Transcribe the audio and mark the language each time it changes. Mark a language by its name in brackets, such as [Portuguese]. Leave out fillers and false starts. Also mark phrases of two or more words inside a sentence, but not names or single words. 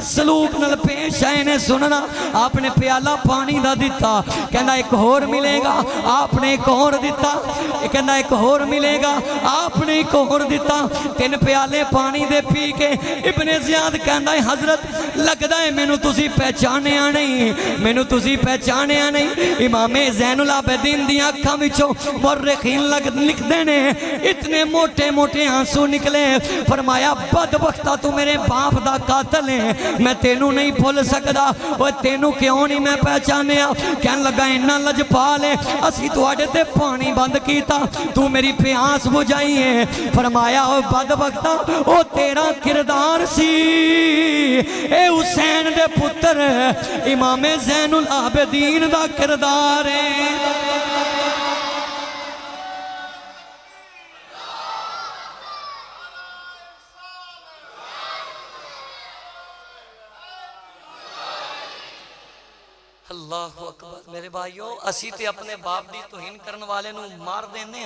[Punjabi] سلوک نل پیش آئے نے سننا آپ نے پیالہ پانی دا دیتا کہندہ ایک اور ملے گا آپ نے ایک اور دیتا کہندہ ایک اور ملے گا آپ نے ایک اور دیتا 3 پیالے پانی دے پی کے ابن زیاد کہندہ ہے حضرت لگدہ ہے میں نو تسی پہچانیا نہیں میں نو تسی پہچانیا نہیں امام زین العابدین دیا اکھاں وچوں مورخین لکھ دینے اتنے موٹے موٹے آنسو نکلے فرمایا بدبختہ تو میرے باپ دا قاتل ہے میں تینوں نہیں بھول سکدا وہ تینوں کیوں نہیں میں پہچانیا کہن لگا انہا لجپال ہے اسی تو آڑے تے پانی بند کیتا تو میری پیاس بجائی ہے فرمایا او بدبختہ او تیرا کردار سی اے حسین دے پتر امام زین العابدین دا کردار ہے اللہ اکبر میرے بھائیو اسی تے اپنے باپ دی توہین کرن والے نو مار دینے ہیں